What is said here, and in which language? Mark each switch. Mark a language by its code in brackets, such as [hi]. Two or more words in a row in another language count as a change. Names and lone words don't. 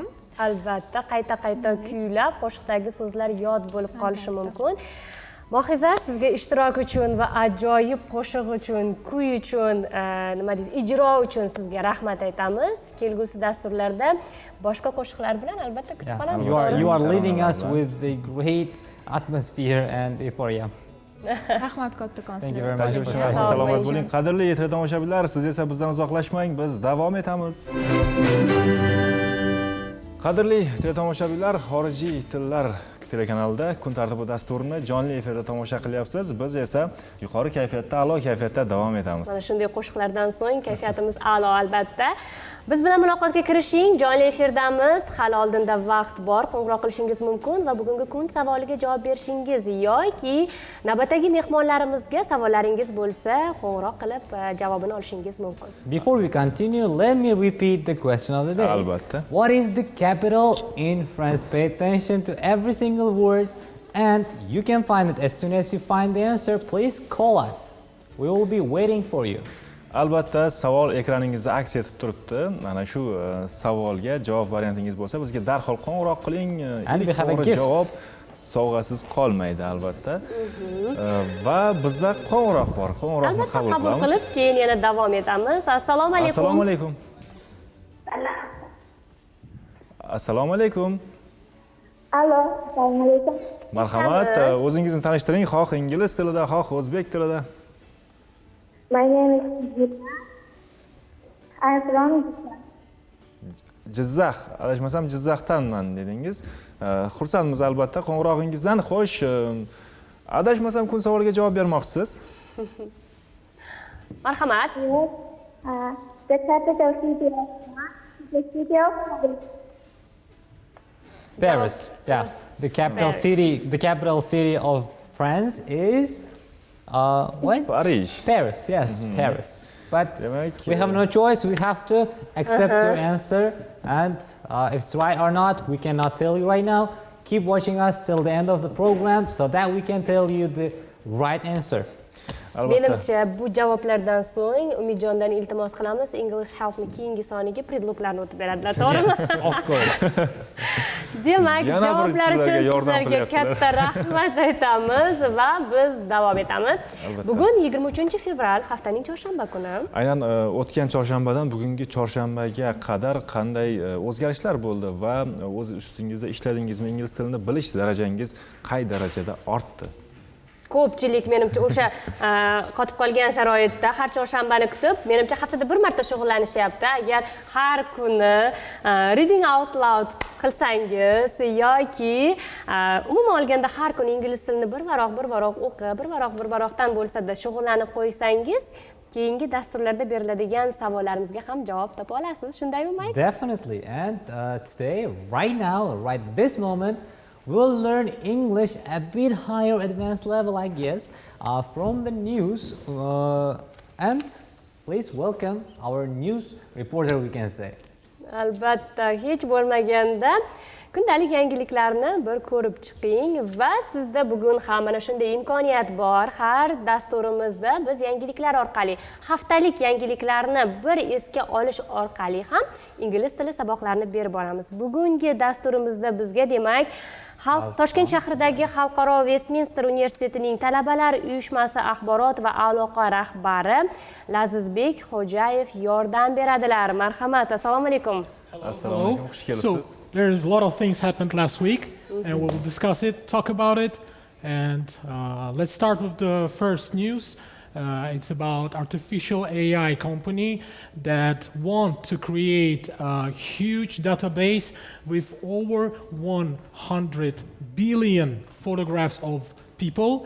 [uz] Albatta, qayta-qayta kuylab qo'shiqdagi so'zlar yod bo'lib qolishi mumkin. Mohizar, sizga ishtirok uchun va ajoyib qo'shiq uchun, kuy uchun, nima deydi, ijro uchun sizga rahmat aytamiz. Kelgusi dasturlarda boshqa qo'shiqlar bilan albatta kutib qolamiz. [en] You are leaving us with the great atmosphere and euphoria. [uz] Rahmat kattakon. [en] Thank you very much. [uz] Salomat bo'ling. Qadrli teletomoshabinlar, siz esa bizdan uzoqlashmang, biz davom etamiz. Qadrli teletomoshabinlar, xorijiy tillar telekanalida kun tartibi dasturini jonli efirda tomosha qilyapsiz. Biz esa yuqori kayfiyatda, a'lo kayfiyatda davom etamiz. Mana shunday qo'shiqlardan so'ng kayfiyatimiz a'lo albatta. Biz bilan muloqotga kirishing, jonli efirdamiz. Hali oldinda vaqt bor, qo'ng'iroq qilishingiz mumkin va bugungi kun savoliga javob berishingiz yoki navbatdagi mehmonlarimizga savollaringiz bo'lsa, qo'ng'iroq qilib javobini olishingiz mumkin. [en] Before we continue, let me repeat the question of the day. [uz] Albatta. [en] What is the capital in France? Pay attention to every single word and you can find it as soon as you find the answer. Please call us. We will be waiting for you. [uz] Albatta, savol ekraningizda aks etib turibdi. Mana shu savolga javob variantingiz bo'lsa, bizga darhol qo'ng'iroq qiling. [en] We have a gift. [uz] Javob sovg'asiz qolmaydi albatta. Va bizda qo'ng'iroq bor. Qo'ng'iroqni qabul qilamiz. Qabul qilib, keyin yana davom etamiz. Assalomu alaykum. Assalomu alaykum. Assalomu alaykum. Allo, assalomu alaykum. Marhamat, o'zingizni tanishtiring, xoh ingliz tilida, xoh o'zbek tilida. [en] My name is Gita. I'm from [uz] Jizzax, adashmasam Jizzaxdanman dedingiz. Xursandmiz albatta qo'ng'irog'ingizdan. Xo'sh, adashmasam kun savoliga javob bermoqchisiz. Marhamat. [en] The capital city of Paris. Yeah. The capital city of France is what? Paris, yes, Paris. But we have no choice. We have to accept your answer. And if it's right or not, we cannot tell you right now. Keep watching us till the end of the program so that we can tell you the right answer. [uz] Menimcha bu javoblardan so'ng Umidjondan iltimos qilamiz, English Help'ni keyingi soniga predloglarni o'tib beradilar, to'g'rimi? [en] Yes, of course. [uz] Demak, javoblar uchun sizlarga katta rahmat aytamiz va biz davom etamiz. Bugun 23-fevral, haftaning chorshanba kuni. Aynan o'tgan chorshanbadan bugungi chorshanbaga qadar qanday o'zgarishlar bo'ldi va o'z ustingizda ishladingizmi, ingliz tilini bilish darajangiz qay darajada ortdi? Ko'pchilik menimcha o'sha qotib qolgan sharoitda har chorshanbani kutib, menimcha haftada bir marta shug'ullanishyapti. Agar har kuni [en] reading out loud [uz] qilsangiz yoki umuman olganda har kuni ingliz tilini bir varoq o'qib, bir varoqdan bo'lsa-da shug'ullanib qo'ysangiz, keyingi dasturlarda beriladigan savollarimizga ham javob topa olasiz. Shundaymi, Mike? [en] Definitely. And today, right now, right this moment, we'll learn English a bit higher advanced level, I guess, from the news. And please welcome our news reporter, we can say. [uz] Albatta, hech bo'lmaganda kundalik yangiliklarni bir ko'rib chiqing va sizda bugun ham mana shunday imkoniyat bor. Har dasturimizda biz yangiliklar orqali, haftalik yangiliklarni bir esga olish orqali ham ingliz tili saboqlarini berib boramiz. Bugungi dasturimizda bizga demak Toshkent shahridagi Xalqaro Westminster universitetining talabalar uyushmasi axborot va aloqa rahbari Lazizbek Xo'jayev yordam beradilar. Marhamat, assalomu alaykum. [en] Hello. So there's a lot of things happened last week, and we'll discuss it, talk about it, and let's start with the first news. It's about artificial AI company that want to create a huge database with over 100 billion photographs of people.